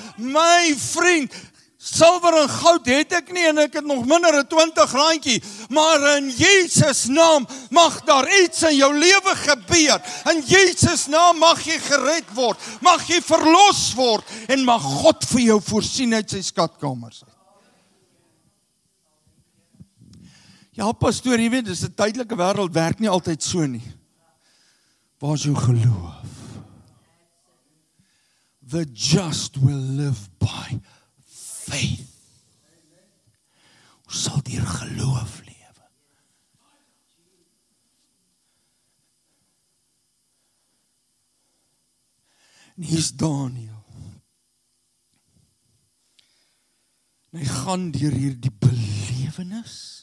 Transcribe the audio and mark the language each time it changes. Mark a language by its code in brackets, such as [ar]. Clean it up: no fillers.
[af] My vriend, silwer en goud het ek nie en ek het nog minder as 20 randjie, maar in Jesus naam mag daar iets in jou lewe gebeur. In Jesus naam mag jy gered word, mag jy verlos word en mag God vir jou voorsien uit sy skatkamers. Ja, pastoor, jy weet, dis 'n tydelike wêreld, werk nie altyd so nie. Waar is jou geloof? [en] The just will live by faith. [af] Ons sal deur geloof lewe. En hier is Daniel. En hy gaan deur hierdie belewenis.